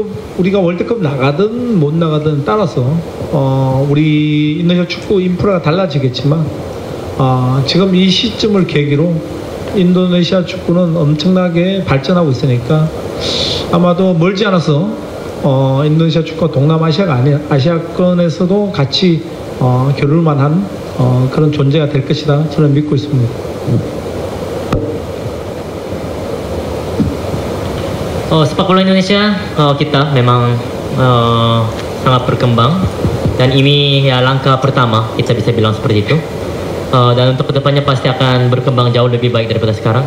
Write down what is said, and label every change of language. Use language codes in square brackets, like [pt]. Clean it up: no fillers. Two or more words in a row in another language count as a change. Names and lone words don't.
[ko] 우리가 월드컵 나가든 못 나가든 따라서 우리 인도네시아 축구 인프라가 달라지겠지만, 지금 이 시점을 계기로 인도네시아 축구는 엄청나게 발전하고 있으니까 아마도 멀지 않아서 인도네시아 축구가 동남아시아가 아니라 아시아권에서도 같이 겨룰 만한 그런 존재가 될 것이다, 저는 믿고 있습니다. [id] Sepak bola Indonesia kita memang sangat berkembang, dan ini ya langkah pertama, kita bisa bilang seperti itu. Dan untuk kedepannya pasti akan berkembang jauh lebih baik daripada sekarang.